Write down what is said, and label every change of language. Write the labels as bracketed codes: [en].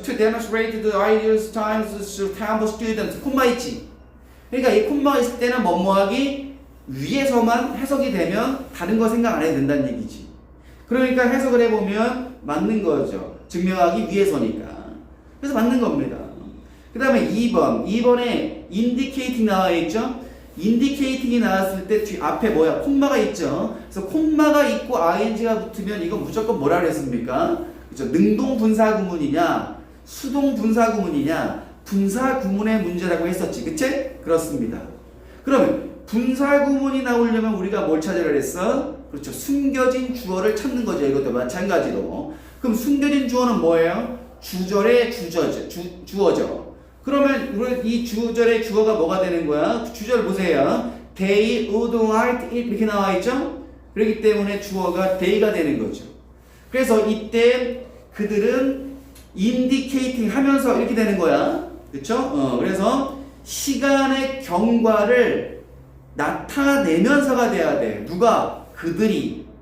[en] To demonstrate the ideas times to time students. [ko] 콤마 있지. 그러니까 이 콤마가 있을 때는 뭐뭐하기 위에서만 해석이 되면 다른 거 생각 안 해도 된다는 얘기지. 그러니까 해석을 해보면 맞는 거죠. 증명하기 위해서니까. 그래서 맞는 겁니다. 그 다음에 2번에 indicating 나와 있죠. indicating이 나왔을 때 뒤 앞에 뭐야? 콤마가 있죠. 그래서 콤마가 있고 ing가 붙으면 이건 무조건 뭐라 그랬습니까? 그죠? 능동 분사 구문이냐, 수동 분사 구문이냐, 분사 구문의 문제라고 했었지. 그치? 그렇습니다. 그러면 분사 구문이 나오려면 우리가 뭘 찾으라 그랬어? 그렇죠. 숨겨진 주어를 찾는 거죠. 이것도 마찬가지로. 그럼 숨겨진 주어는 뭐예요? 주절의 주어죠. 그러면 우리 이 주절의 주어가 뭐가 되는 거야? 주절 보세요. [en] They would like it [ko] 이렇게 나와 있죠? 그렇기 때문에 주어가 they가 되는 거죠. 그래서 이때 그들은 indicating 하면서 이렇게 되는 거야. 그렇죠? 그래서 시간의 경과를 나타내면서가 돼야 돼. 누가? 그들이.